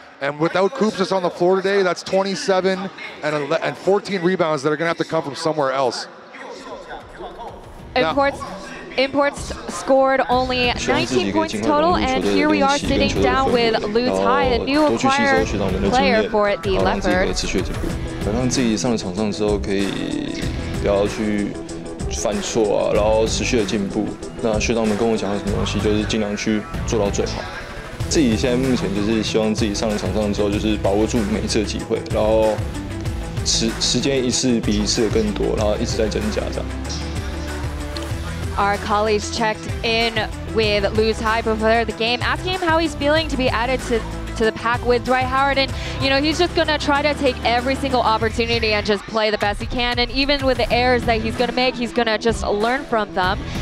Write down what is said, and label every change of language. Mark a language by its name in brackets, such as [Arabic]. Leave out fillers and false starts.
[English] And without Kupsas on the floor today, that's 27 and 14 rebounds that are going to have to come from somewhere else. Imports scored only 19 points total, and here we are sitting down with Lu Tai, the new acquired player for the Leopards. [Chinese] 让自己上了场上之后，可以不要去犯错啊，然后持续的进步。那学长们跟我讲了什么东西，就是尽量去做到最好。自己现在目前就是希望自己上了场上之后，就是把握住每一次的机会，然后时间一次比一次的更多，然后一直在增加这样。 [English] Our colleagues checked in with Lu Tai before the game, asking him how he's feeling to be added to the pack with Dwight Howard. And, you know, he's just going to try to take every single opportunity and just play the best he can. And even with the errors that he's going to make, he's going to just learn from them.